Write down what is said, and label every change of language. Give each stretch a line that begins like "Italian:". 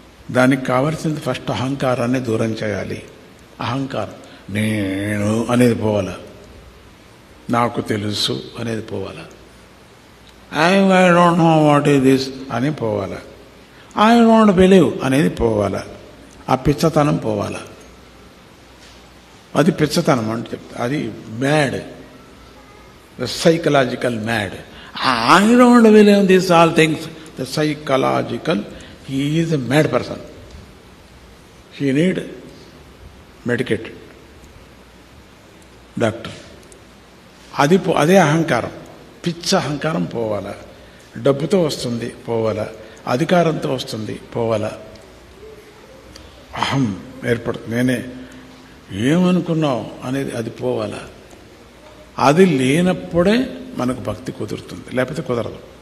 Telugu: దానికి కావలసింది ఫస్ట్ అహంకారాన్ని దూరం చేయాలి. అహంకారం, నేను అనేది పోవాలా, నాకు తెలుసు అనేది పోవాలా,
English: I don't know what is this
Telugu: అని పోవాలా,
English: I don't believe
Telugu: అనేది పోవాలా. ఆ పిచ్చతనం పోవాలా. అది పిచ్చతనం అంటే చెప్తా. అది mad,
English: Psychological mad. I don't believe in these all things. The psychological, he is a mad person. He need medicated doctor.
Telugu: అదే అహంకారం, పిచ్చ అహంకారం పోవాలా. డబ్బుతో వస్తుంది పోవాలా, అధికారంతో వస్తుంది పోవాలా, అహం ఏర్పడుతుంది, నేనే ఏమనుకున్నావు అనేది అది పోవాలా. అది లేనప్పుడే మనకు భక్తి కుదురుతుంది, లేకపోతే కుదరదు.